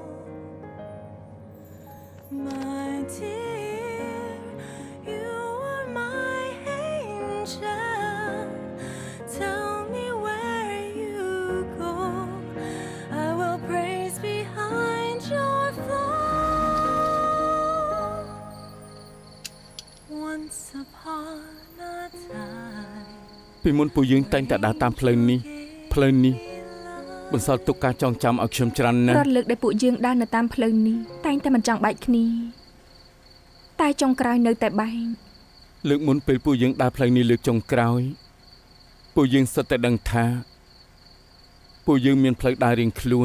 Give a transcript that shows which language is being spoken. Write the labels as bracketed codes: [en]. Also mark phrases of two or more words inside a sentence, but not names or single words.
[en] My dear, you are my angel. Tell me where you go. I will praise behind your fall. Once upon a time. [km] ពីមុនពួកយើងតែងតែដើរតាមផ្លូវនេះបន្សល់ទុកការចងចាំឲ្យខ្ញុំច្រើនណាស់ រាល់លើកដែលពួកយើងដើរនៅតាមផ្លូវនេះតែងតែមិនចង់បែកគ្នាតែចុងក្រោយនៅតែបែក លើកមុនពេលពួកយើងដើរផ្លូវនេះលើកចុងក្រោយពួកយើងសុទ្ធតែដឹងថាពួកយើងមានផ្លូវដើររៀងខ្លួន